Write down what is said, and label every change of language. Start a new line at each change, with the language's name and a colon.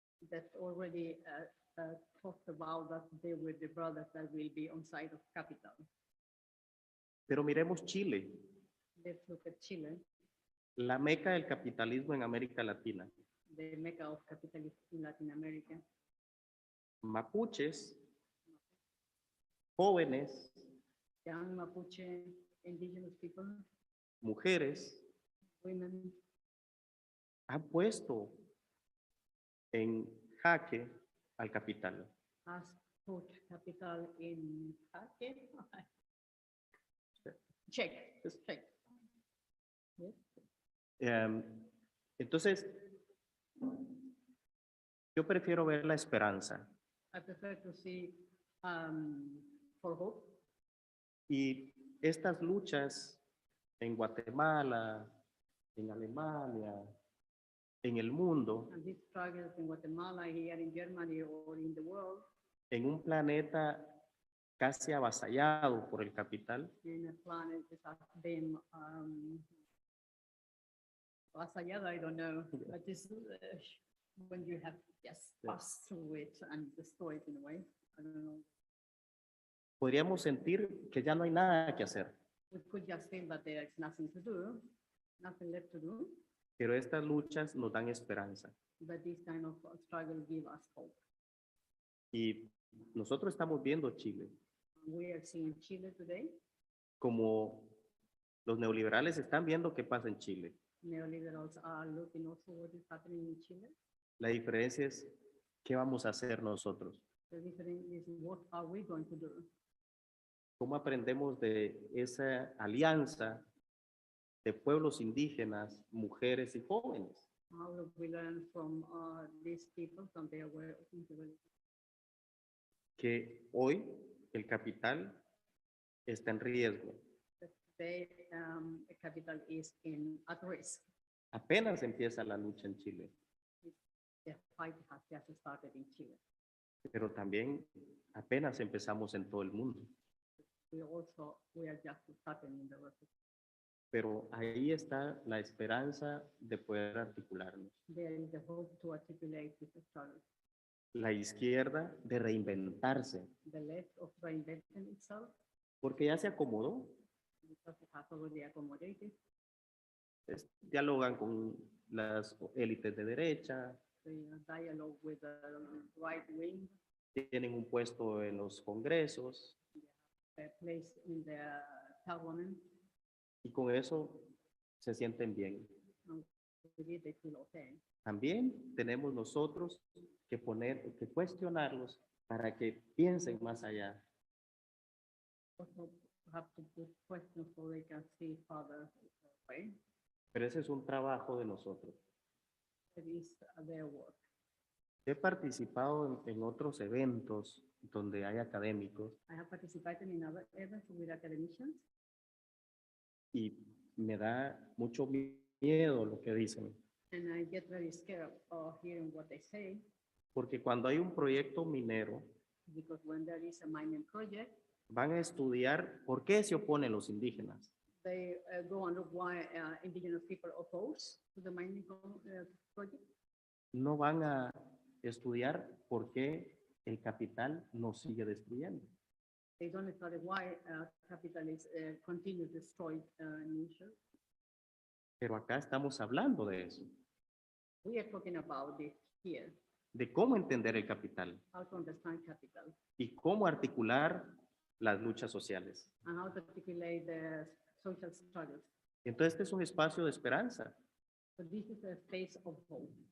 English: That already talked about that they were the brothers that will be on side of capital.
Spanish: Pero miremos Chile,
English: Let's look at Chile,
Spanish: la meca del capitalismo en América Latina.
English: the mecca of capitalism in Latin America.
Spanish: Mapuches, jóvenes,
English: Young Mapuche, indigenous people,
Spanish: mujeres,
English: women,
Spanish: han puesto en jaque al capital.
English: has put capital in jaque. Check, just check. Yes.
Spanish: Entonces, yo prefiero ver la esperanza
English: I prefer to see for hope.
Spanish: y estas luchas en Guatemala, en Alemania, en el mundo,
English: And these struggles in Guatemala, here in Germany, or in the world,
Spanish: en un planeta casi avasallado por el capital,
English: in a planet that has been avasallado, I don't know, but this when you have passed through it and destroyed in a way, I don't know.
Spanish: podríamos sentir que ya no hay nada que hacer,
English: We could just feel that there is nothing to do, nothing left to do,
Spanish: pero estas luchas nos dan esperanza.
English: but this kind of struggle give us hope.
Spanish: Y nosotros estamos viendo Chile
English: We are seeing Chile today.
Spanish: como los neoliberales están viendo qué pasa en Chile.
English: Neoliberals are looking also what is happening in Chile.
Spanish: La diferencia es qué vamos a hacer nosotros.
English: The difference is what are we going to do?
Spanish: ¿Cómo aprendemos de esa alianza de pueblos indígenas, mujeres y jóvenes?
English: How do we learn from these people, from their way of thinking?
Spanish: Que hoy el capital está en riesgo.
English: Today, capital is at risk.
Spanish: Apenas empieza la lucha en Chile,
English: The fight has just started in Chile.
Spanish: pero también apenas empezamos en todo el mundo.
English: We are just starting in the rest.
Spanish: Pero ahí está la esperanza de poder articularnos.
English: There is the hope to articulate this struggle.
Spanish: la izquierda de reinventarse,
English: the left of reinventing itself,
Spanish: porque ya se acomodó.
English: because it has already accommodated.
Spanish: Dialogan con las élites de derecha,
English: The dialogue with the right wing,
Spanish: tienen un puesto en los congresos
English: place in the parliament,
Spanish: y con eso se sienten bien.
English: and with it they feel okay.
Spanish: También tenemos nosotros que cuestionarlos para que piensen más allá.
English: Also have to put questions so they can see further away.
Spanish: Pero ese es un trabajo de nosotros.
English: It is their work.
Spanish: He participado en otros eventos donde hay académicos
English: I have participated in other events with academicians,
Spanish: y me da mucho miedo lo que dicen,
English: and I get very scared of hearing what they say,
Spanish: porque cuando hay un proyecto minero,
English: because when there is a mining project,
Spanish: van a estudiar por qué se oponen los indígenas.
English: they go and look why indigenous people oppose to the mining project.
Spanish: No van a estudiar por qué el capital nos sigue destruyendo.
English: They don't study why capitalists continue to destroy nature.
Spanish: Pero acá estamos hablando de eso,
English: We are talking about it here,
Spanish: de cómo entender el capital
English: how to understand capital
Spanish: y cómo articular las luchas sociales.
English: and how to articulate the social struggles.
Spanish: Entonces, este es un espacio de esperanza
English: So this is a space of hope